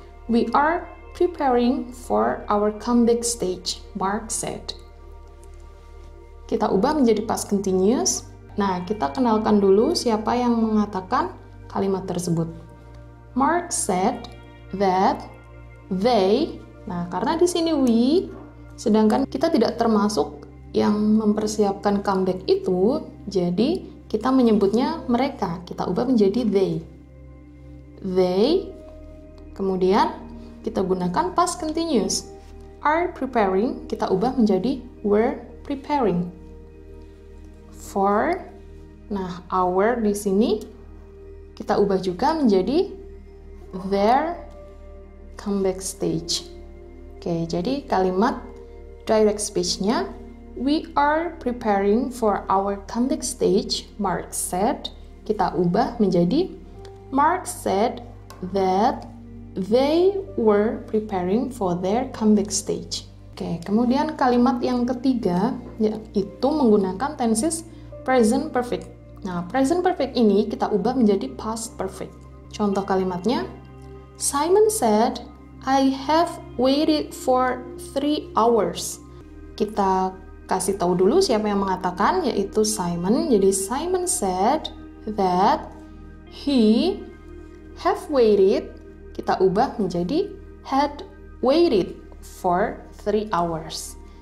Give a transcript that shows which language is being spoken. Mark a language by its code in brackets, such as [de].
[en] We are preparing for our comeback stage, Mark said. [id] Kita ubah menjadi past continuous. Nah, kita kenalkan dulu siapa yang mengatakan kalimat tersebut. [en] Mark said that they, [id] nah karena di sini we, sedangkan kita tidak termasuk yang mempersiapkan comeback itu, jadi kita menyebutnya mereka, kita ubah menjadi they. They, kemudian kita gunakan past continuous. [en] Are preparing, [id] kita ubah menjadi [en] were preparing. [id] For, nah our di sini kita ubah juga menjadi [en] their comeback stage. [id] Oke, jadi kalimat direct speech-nya, [en] we are preparing for our comeback stage, Mark said. [id] Kita ubah menjadi [en] Mark said that they were preparing for their comeback stage. [id] Oke, kemudian kalimat yang ketiga yaitu menggunakan tenses present perfect. Nah, present perfect ini kita ubah menjadi past perfect. Contoh kalimatnya, [en] Simon said, I have waited for 3 hours. [id] Kita kasih tahu dulu siapa yang mengatakan, yaitu Simon. Jadi [en] Simon said that he have waited, [id] kita ubah menjadi [en] had waited for 3 hours.